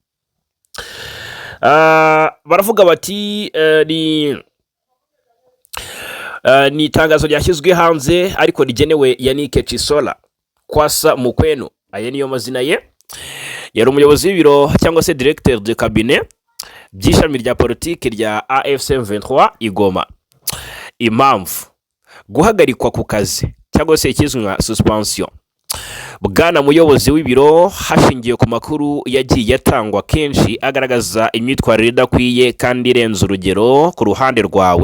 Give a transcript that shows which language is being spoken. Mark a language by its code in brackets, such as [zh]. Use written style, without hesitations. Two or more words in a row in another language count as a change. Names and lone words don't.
[rw] Baravuga bati ni itangazo ryashyizwe hanze ariko rigenewe Yannick Chisola Kwasa Mukwenu. Aya niyo mazina ye. Yari umuyobozi w'ibiro cyangwa se [fr] directeur de cabinet [rw] by'ishami rya politiki rya AFC M23 Igoma. Impamvu guhagarikwa ku kazi cyangwa se ikizwi nka suspension. Bwana muyobozi w'ibiro hashingiye ku makuru yagiye yatangwa kenshi agaragaza imyitwarire idakwiye kandi irenze urugero ku ruhande rwawe.